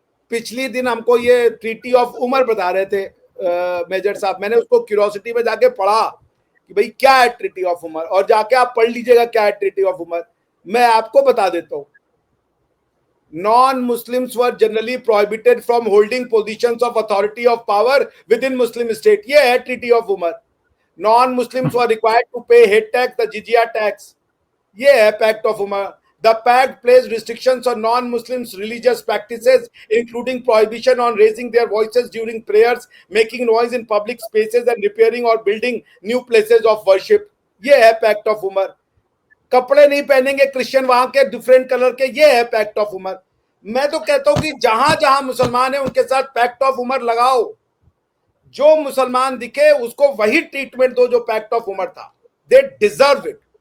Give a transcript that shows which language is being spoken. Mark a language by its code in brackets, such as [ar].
[hi] पिछली दिन हमको ये ट्रीटी ऑफ उमर बता रहे थे मेजर साहब, मैंने उसको क्यूरियोसिटी में जाके पढ़ा कि भाई क्या है ट्रीटी ऑफ उमर, और जाके आप पढ़ लीजिएगा क्या है ट्रीटी ऑफ उमर। मैं आपको बता देता हूं, [en] Non Muslims were generally prohibited from holding positions of authority of power within Muslim state. [hi] ये है treaty of Umar. [en] Non Muslims were required to pay head tax, the jizya tax. [hi] ये है pact of Umar. [en] The pact placed restrictions on non-Muslims' religious practices, including prohibition on raising their voices during prayers, making noise in public spaces, and repairing or building new places of worship. [hi] ये है pact of Umar. कपड़े नहीं पहनेंगे Christian वहां के different colour के, ये है पैक्ट ऑफ उमर। मैं तो कहता हूं कि जहां जहां मुसलमान है उनके साथ पैक्ट ऑफ उमर लगाओ। जो मुसलमान दिखे उसको वही ट्रीटमेंट दो जो पैक्ट ऑफ उमर था। [en] They deserve it.